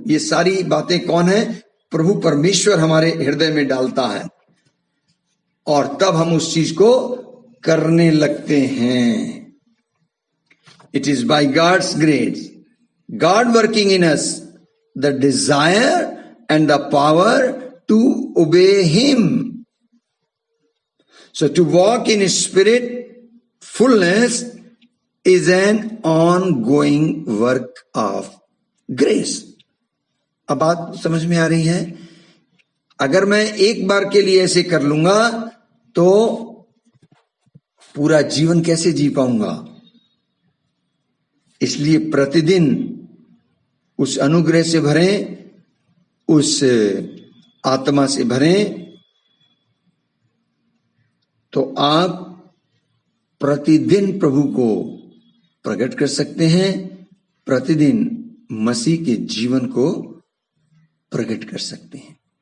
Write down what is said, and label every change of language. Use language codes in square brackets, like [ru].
[hi] ये सारी बातें कौन है? प्रभु परमेश्वर हमारे हृदय में डालता है, और तब हम उस चीज को करने लगते हैं. [en] It is by God's grace, God working in us the desire and the power to obey him. So to walk in spirit fullness is an ongoing work of grace. [hi] अब बात समझ में आ रही है? अगर मैं एक बार के लिए ऐसे कर लूंगा तो पूरा जीवन कैसे जी पाऊंगा? इसलिए प्रतिदिन उस अनुग्रह से भरें, उस आत्मा से भरें, तो आप प्रतिदिन प्रभु को प्रकट कर सकते हैं, प्रतिदिन मसीह के जीवन को प्रकट कर सकते हैं।